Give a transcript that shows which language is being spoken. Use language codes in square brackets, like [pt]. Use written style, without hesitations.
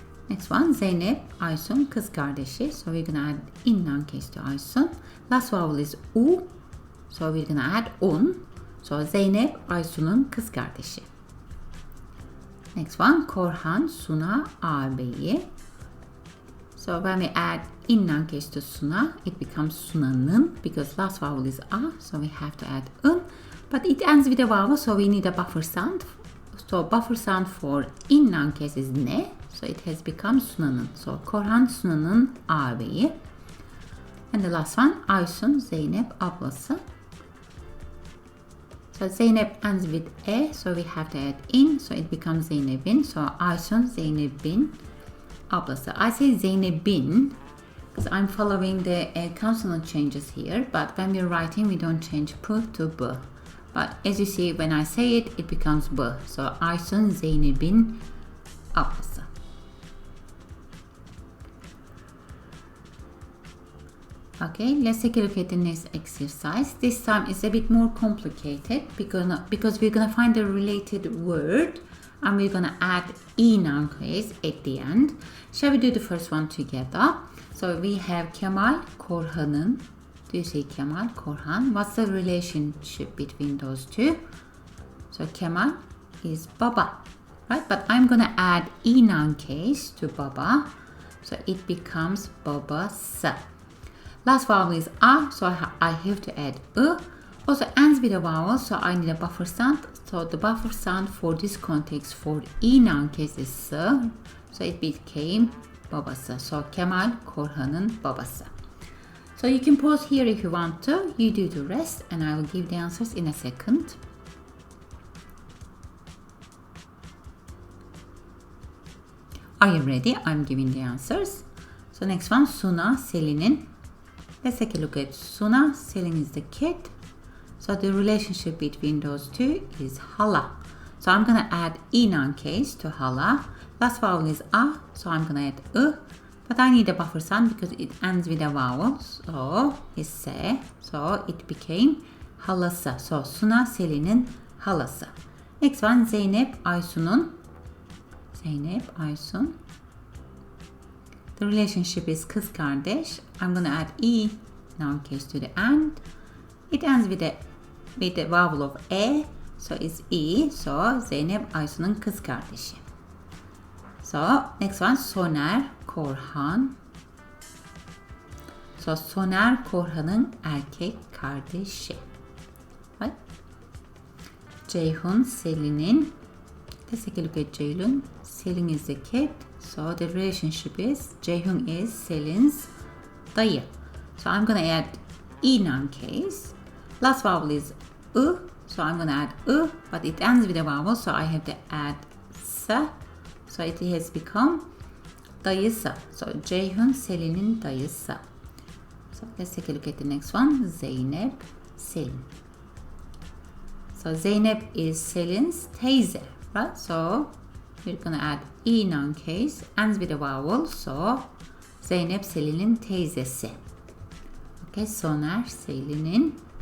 [en] Next one, [tr] Zeynep, Aysun, kız kardeşi. [en] So we're gonna add in noun case to Aysun. Last vowel is u, so we're gonna add un. [tr] So Zeynep, Aysun'un kız kardeşi. [en] Next one, [tr] Korhan, Suna, ağabeyi. [en] So when we add in noun case to Suna, it becomes Suna'nın, because last vowel is a, so we have to add ın. But it ends with a vowel, so we need a buffer sound. So buffer sound for in noun case is ne. So it has become Suna'nın. [tr] So Korhan Suna'nın ağabeyi. [en] And the last one, Aysun, Zeynep, ablası. So Zeynep ends with e, so we have to add in, so it becomes Zeynep'in. [tr] So Aysun, Zeynep'in ablası. [en] I say Zeynep'in because I'm following the consonant changes here, but when we're writing, we don't change p to b. But as you see, when I say it, it becomes b. [tr] So Aysun, Zeynep'in ablası. [en] Okay, let's take a look at the next exercise. This time it's a bit more complicated because we're gonna find a related word and we're gonna add e noun case at the end. Shall we do the first one together? So we have Kemal, Korhan'ın. Do you see Kemal, Korhan? What's the relationship between those two? So Kemal is baba, right? But I'm gonna add e noun case to baba, so it becomes babası. Last vowel is a, so I have to add ı. Also ends with a vowel, so I need a buffer sound. So the buffer sound for this context for e noun case is s, so it became babası. [tr] So Kemal, Korhan'ın babası. [en] So you can pause here if you want to. You do the rest and I will give the answers in a second. Are you ready? I'm giving the answers. So next one, Suna, Selin'in. Let's take a look at Suna. Selin is the kid. So the relationship between those two is hala. So I'm going to add e noun case to hala. Last vowel is a, so I'm going to add ı. But I need a buffer sound because it ends with a vowel. So it's se. So it became halası. [tr] So Suna Selin'in halası. [en] Next one, [tr] Zeynep Aysun'un. Zeynep Aysun. [en] The relationship is [tr] kız kardeş. [en] I'm going to add e noun case to the end. It ends with the vowel of e. So it's e. [tr] So Zeynep Aysun'un kız kardeşi. [en] So next one, [tr] Soner Korhan. So Soner Korhan'ın erkek kardeşi. [en] Right? [tr] Ceyhun Selin'in. [en] Let's take a look at Ceylun. Selin is the kid. So the relationship is Ceyhun is Selin's dayı. So I'm going to add e noun case. Last vowel is ı. So I'm going to add ı, but it ends with a vowel, so I have to add sa. So it has become dayısı. [tr] So Ceyhun Selin'in dayısı. [en] So let's take a look at the next one. Zeynep Selin. So Zeynep is Selin's teyze, right? So we're gonna add e noun case, ends with a vowel. [tr] So Zeynep Selin'in teyzesi. Okay, Soner Selin'in.